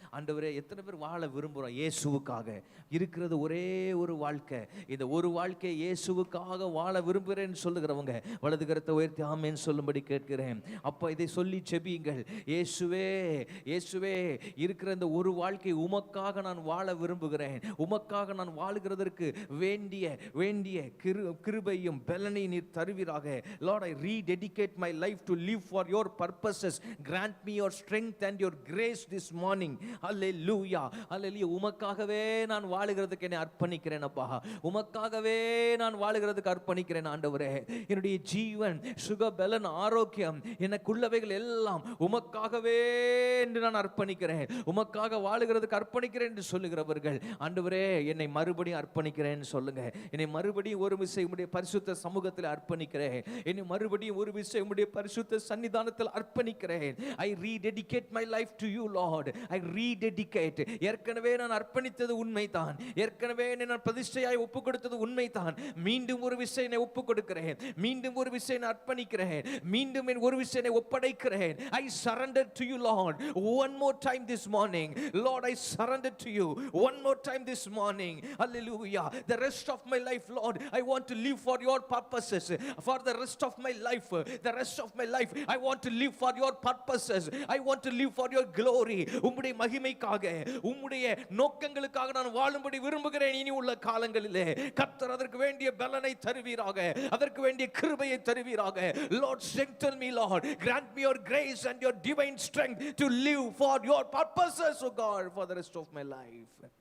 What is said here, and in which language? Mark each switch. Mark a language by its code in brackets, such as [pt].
[ta] ஆண்டவரே, எத்தனை பேர் வாழ விரும்புகிறோம் இயேசுவுக்காக? இருக்கிறது ஒரே ஒரு வாழ்க்கை, இந்த ஒரு வாழ்க்கை இயேசுவுக்காக வாழ விரும்புகிறேன்னு சொல்லுகிறவங்க வலது கரத்தை உயர்த்தி ஆமென் சொல்லும்படி கேட்கிறேன். அப்போ இதை சொல்லி செபியுங்கள். இயேசுவே, இருக்கிற இந்த ஒரு வாழ்க்கை உமக்காக நான் வாழ விரும்புகிறேன். உமக்காக நான் வாழுகிறதற்கு வேண்டிய கிருபையும் பலனை நீர் தருவீராக. [en] Lord, I rededicate my life to live for your purposes. Grant me your strength and your grace this morning. Hallelujah. [ta] உமக்காகவே நான் வாழுகிறதுக்கு என்னை அர்ப்பணிக்கிறேன் அப்பா. உமக்காகவே நான் வாழுகிறதுக்கு அர்ப்பணிக்கிறேன் ஆண்டவரே. என்னுடைய ஜீவன், சுக, பலன், ஆரோக்கியம், எனக்குள்ளவைகள் எல்லாம் உமக்காகவே என்று நான் அர்ப்பணிக்கிறேன். உமக்காக வாழுகிறதுக்கு அர்ப்பணிக்கிறேன் என்று சொல்லுகிறவர்கள், ஆண்டவரே என்னை மறுபடியும் அர்ப்பணிக்கிறேன்னு சொல்லுங்க. என்னை மறுபடியும் ஒரு விசை உம்முடைய பரிசுத்த சமூகத்தில் அர்ப்பணிக்கிறேன். என்னை மறுபடியும் ஒரு விஷயம் உம்முடைய பரிசுத்த சன்னிதானத்தில் அர்ப்பணிக்கிறேன். [en] I rededicate my life to you Lord. I rededicate. [ta] ஏற்கனவே நான் அர்ப்பணித்தது உண்மைதான், ஏற்கனவே நான் பிரதிஷ்டையாய் ஒப்பு கொடுத்தது உண்மைதான். மீண்டும் ஒரு விஷயம் என்னை ஒப்பு கொடுக்கிறேன், மீண்டும் ஒரு விஷயம் நான் அர்ப்பணிக்கிறேன், மீண்டும் ஒரு விஷயம் ஒப்படைக்கிறேன். [en] I surrender to you Lord. One more time this morning Lord, I surrender to you one more time this morning. Hallelujah. The rest of my life Lord, I want to live for your purposes. For the rest of my life, the rest of my life I want to live for your purposes. I want to live for your glory. [ta] உம்முடைய மகிமைக்காக, உம்முடைய நோக்கங்களுக்காக நான் வாழும்படி விரும்புகிறேன். இனி உள்ள காலங்களிலே கர்த்தர் அதற்கு வேண்டிய பலனை தருவீராக, அதற்கு வேண்டிய கிருபையை தருவீராக. [en] Lord, strengthen me Lord. Grant me your grace and your divine strength to live for your purposes, oh God, for the rest of my life.